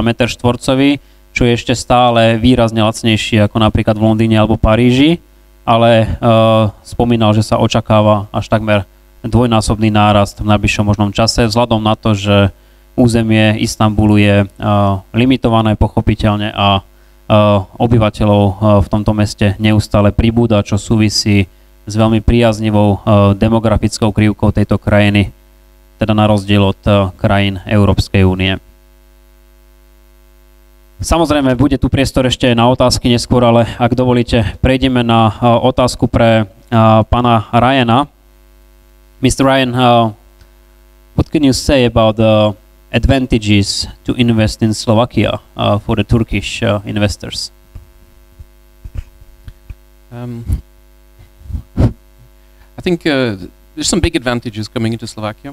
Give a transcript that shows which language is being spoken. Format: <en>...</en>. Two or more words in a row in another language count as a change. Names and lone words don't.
<sk>meter štvorcový, čo je ešte stále výrazne lacnejšie ako napríklad v Londýne alebo Paríži, ale spomínal, že sa očakáva až takmer dvojnásobný nárast v najbližšom možnom čase, vzhľadom na to, že územie Istanbulu je limitované pochopiteľne a obyvateľov v tomto meste neustále pribúda, čo súvisí s veľmi priaznivou demografickou krivkou tejto krajiny, teda na rozdiel od krajín Európskej únie. Samozrejme, bude tu priestor ešte na otázky neskôr, ale ak dovolíte, prejdeme na otázku pre pána Ryana.</sk> <en>Mr. Ryan, what can you say about the advantages to invest in Slovakia for the Turkish investors? I think there's some big advantages coming into Slovakia.</en>